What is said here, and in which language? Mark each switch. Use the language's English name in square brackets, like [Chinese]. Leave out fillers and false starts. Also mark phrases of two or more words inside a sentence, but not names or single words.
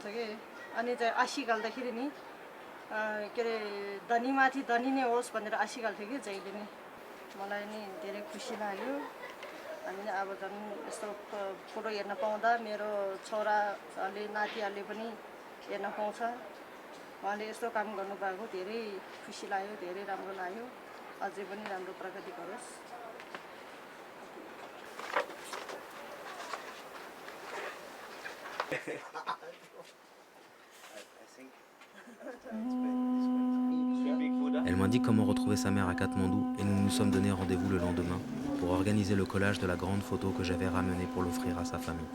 [Nepali] के अनि चाहिँ आशी गाल्दाखेरि नि के अरे धनीमाथि धनी नै होस् भनेर आशी गाल्थ्यो कि जहिले नि मलाई नि धेरै खुसी लाग्यो अनि अब झन् यस्तो फोटो हेर्न पाउँदा मेरो छोराले नातिहरूले पनि हेर्न पाउँछ उहाँले यस्तो काम गर्नुभएको धेरै खुसी लाग्यो धेरै राम्रो लाग्यो अझै पनि राम्रो प्रगति गरोस् [French] Elle m'indique comment retrouver sa mère à Katmandou et nous nous sommes donné rendez-vous le lendemain pour organiser le collage de la grande photo que j'avais ramenée pour l'offrir à sa famille.